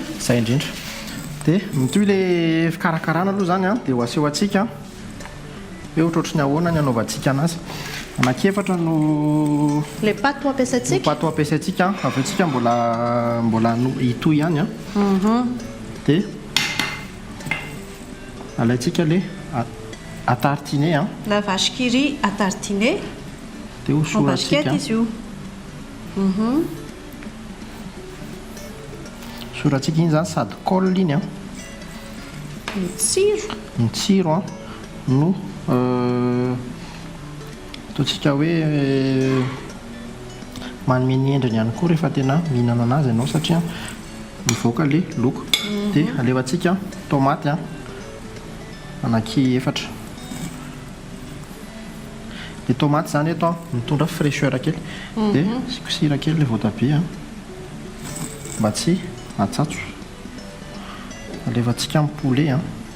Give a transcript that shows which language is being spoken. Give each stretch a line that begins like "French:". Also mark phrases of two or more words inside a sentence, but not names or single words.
Malagasy: zay indrindra dia mitoy le fikarakarana aloha zany a dia ho aseho atsika hoe ohatrohatry ny ahoana ny anaovantsika anazy anankiefatra no le pato ampiasaitsika pato ampiasaitsika avy atsika mbola hitoy ihany a dia alaitsika le atartine a
French: la vache qui rit à tartiner
Malagasy: dia en hosoratsika basket izy io soratsika iny zany sady colle iny a mitsiro ny tsiro a no ataontsika hoe manome ny endriny ihany koa rehefa tena mihinana anazy ianao satria mivoaka le loko dia alevantsika tomaty a ananky efatra le tomaty zany eto a mitondra fraîcheur kely dia sikosira kely le voatabia a mba tsy atsatso alevantsika amin'ny poulet a